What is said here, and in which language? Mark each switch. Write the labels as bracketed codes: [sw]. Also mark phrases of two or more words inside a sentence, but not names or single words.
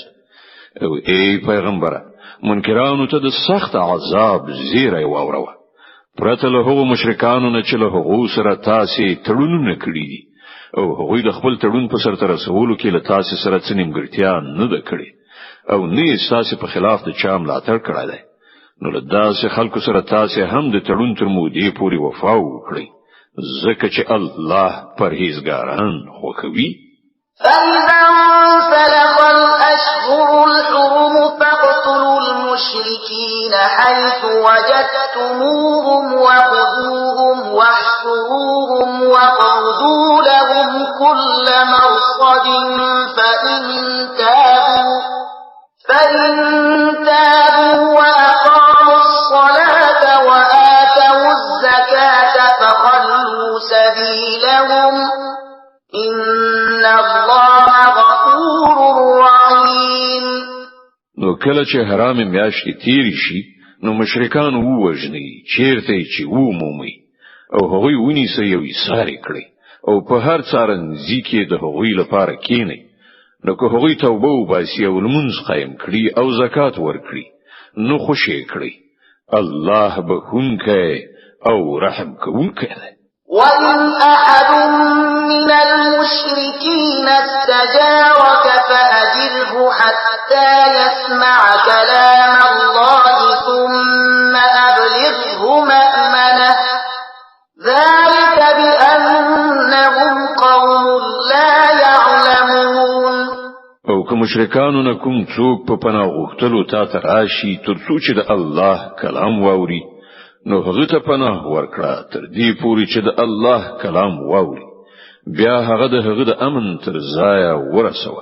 [ps] او ای پیغمبره منکرانو ته د سخت عذاب زیری واوروه پرته له هغو مشرکانو نه چې له هغو سره تاسو تړونونه کړی دي او هغوی د خپل تړون په سرته رسولو کې له تاسو سره څه نیمګړتیا نه ده کړې او نه تاسو په خلاف د چا ملاتړ کړی دی. نو له داسې خلکو سره تاسو هم د تړون تر مودې پورې وفا وکړئ ځکه چې الله پرهیزګاران خوښوي. [ar] فإذا انسلخ الأشهر الحرم فاقتلوا المشركين حيث وجدتموهم وخذوهم واحصروهم واقعدوا لهم كل مرصد فإن تابوا وأقاموا الصلاة وآتوا الزكاة فخلوا سبيلهم إن الله غفور رحيم. [ps] نو کله چې حرام میاشتې تیر شي نو مشرکان ووجني چیرته چې ومومي او هغوی ونیسي او یې کړي او په هر څارنځي کې د هغوی لپاره کینی. نو که هغوی توبه وباسي او لمونځ قایم کړي او زکات ورکړي نو خوشی کړي الله بخونکی او رحم کوونکی دی. [ar] وإن أحد من المشركين استجارك فأجره حتى يسمع كلام الله ثم أبلغه مأمنه ذلك بأنهم قوم لا يعلمون. [ps] او که مشرکانو نه کوم څوک په پناه غوښتلو تا ته راشي تر څو چې د الله کلام واوري نو هغه ته پناه ورکړه تر دې پورې چې د الله کلام واوري بیا هغه د امن تر ځای ورسوه.